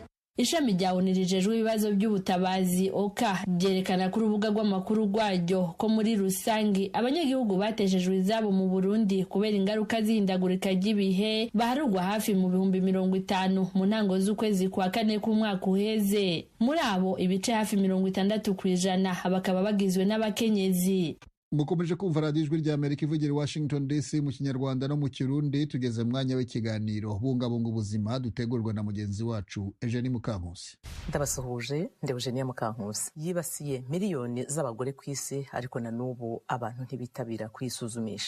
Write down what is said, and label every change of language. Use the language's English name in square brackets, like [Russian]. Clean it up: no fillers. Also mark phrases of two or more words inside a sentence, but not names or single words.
[Rundi] Ishami rya ONU rijejwe ibibazo by'ubutabazi OCHA ryerekana ku rubuga rw'amakuru rwaryo ko muri rusangi abanyagihugu bateshejwe izabo mu Burundi kubera ingaruka z'ihindagurika ry'ibihe baharugwa hafi mu 50 mu ntango z'ukwezi kwa 4 k'umwaka uheze. Muri abo ibice hafi 60% bakaba bagizwe n'abakenyezi. [Kinyarwanda] Mukomeje kumva radiyo ijwi ry'Amerika ivugira Washington DC mu Kinyarwanda no mu Kirundi. Tugeze mu mwanya w'ikiganiro bungabunga ubuzima dutegurwa na mugenzi wacu Eugenie Mukankusi. Ndabasuhuje, ndi Eugenie Mukankusi. Yibasiye miliyoni z'abagore ku isi, ariko na n'ubu abantu ntibitabira kwisuzumisha.